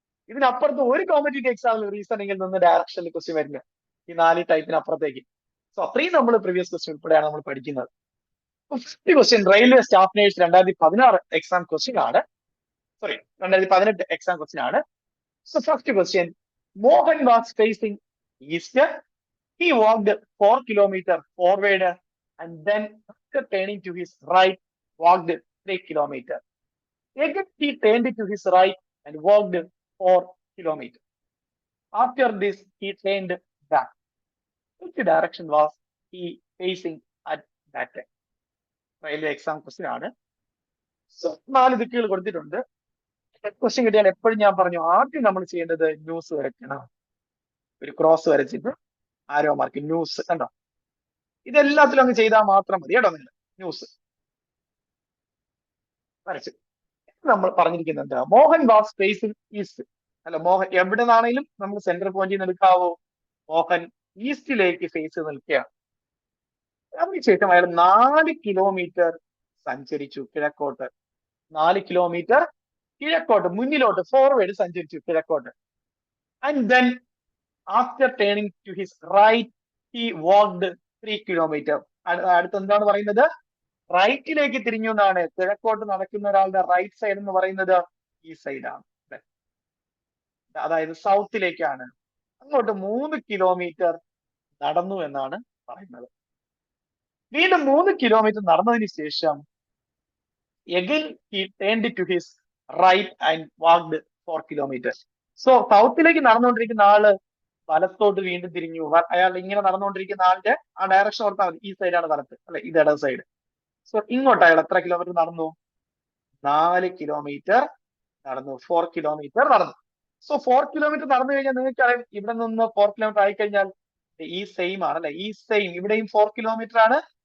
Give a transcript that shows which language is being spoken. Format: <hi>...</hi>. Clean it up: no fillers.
<ml>ഇതിനപ്പുറത്ത് ഒരു കോമ്പറ്റേറ്റീവ് എക്സാമിൽ റീസണിങ്ങിൽ നിന്ന് ഡയറക്ഷനിൽ ക്വസ്റ്റ്യൻ വരില്ല, ഈ 4 ടൈപ്പിന് അപ്പുറത്തേക്ക്. സോ അത്രയും നമ്മൾ പ്രീവിയസ് ക്വസ്റ്റ്യൻ ഉൾപ്പെടെയാണ് നമ്മൾ പഠിക്കുന്നത്. First question railway staff nurse 2016 exam question ആണ്, 2018 എക്സാം ക്വസ്റ്റ്യൻ ആണ്.</ml> <en>So first question, Mohan was facing east. He walked 4 kilometers forward and then after turning to his right, walked 3 kilometers. Again, he turned to his right and walked 4 kilometers. After this, he turned back. Which direction was he facing at that time? Railway exam question</en> <ml>ആണ്. So 4 ദിക്കുകൾ കൊടുത്തിട്ടുണ്ട്. Question കിട്ടിയാൽ എപ്പോഴും ഞാൻ പറഞ്ഞു ആദ്യം നമ്മൾ ചെയ്യേണ്ടത് news വരയ്ക്കണം. ഒരു ക്രോസ് വരച്ചിട്ട് ആരോ മാർക്ക് ന്യൂസ് കണ്ടോ, ഇതെല്ലാത്തിലും അങ്ങ് ചെയ്താൽ മാത്രം മതി കേട്ടോ. നിങ്ങൾ ന്യൂസ് വരച്ചു നമ്മൾ പറഞ്ഞിരിക്കുന്നത് എന്താ,</ml> <en>Mohan was facing east.</en> <ml>അല്ല, മോഹൻ എവിടെ നിന്നാണെങ്കിലും നമ്മൾ സെന്റർ പോയിന്റിൽ നിന്ന് എടുക്കാവോ? മോഹൻ ഈസ്റ്റിലേക്ക് ഫേസ് നിൽക്കുകയാണ്. അതിനുശേഷം അയാൾ 4 കിലോമീറ്റർ സഞ്ചരിച്ചു കിഴക്കോട്ട്. 4 കിലോമീറ്റർ കിഴക്കോട്ട്, മുന്നിലോട്ട്, ഫോർവേഡ് സഞ്ചരിച്ചു കിഴക്കോട്ട്.</ml> <en>And then after turning to his right he walked 3 kilometre.</en> <ml>അടുത്ത് എന്താണ് പറയുന്നത്? റൈറ്റിലേക്ക് തിരിഞ്ഞു എന്നാണ്. കിഴക്കോട്ട് നടക്കുന്ന ഒരാളുടെ റൈറ്റ് സൈഡ് എന്ന് പറയുന്നത് ഈ സൈഡാണ്, അതായത് സൗത്തിലേക്കാണ്. അങ്ങോട്ട് 3 കിലോമീറ്റർ നടന്നു എന്നാണ് പറയുന്നത്. വീണ്ടും 3 കിലോമീറ്റർ നടന്നതിന് ശേഷം</ml> <en>again he turned to his right and walked 4 kilometers.</en> <ml>So സൗത്തിലേക്ക് നടന്നുകൊണ്ടിരിക്കുന്ന ആള് വലത്തോട്ട് വീണ്ടും തിരിഞ്ഞു. അയാൾ ഇങ്ങനെ നടന്നുകൊണ്ടിരിക്കുന്ന ആളുടെ ആ ഡയറക്ഷൻ ഓർത്താൽ മതി. ഈ സൈഡാണ് വലത്ത്, അല്ലെ, ഇത് ഇടത് സൈഡ്. സോ ഇങ്ങോട്ട് അയാൾ എത്ര കിലോമീറ്റർ നടന്നു? 4 കിലോമീറ്റർ നടന്നു. 4 കിലോമീറ്റർ നടന്നു. സോ 4 കിലോമീറ്റർ നടന്നു കഴിഞ്ഞാൽ നിങ്ങൾക്ക് അറിയാം, ഇവിടെ നിന്ന് 4 കിലോമീറ്റർ ആയിക്കഴിഞ്ഞാൽ ഈ സെയിം ആണ്, അല്ലെ, ഈ സെയിം ഇവിടെയും 4 കിലോമീറ്റർ ആണ്.</ml>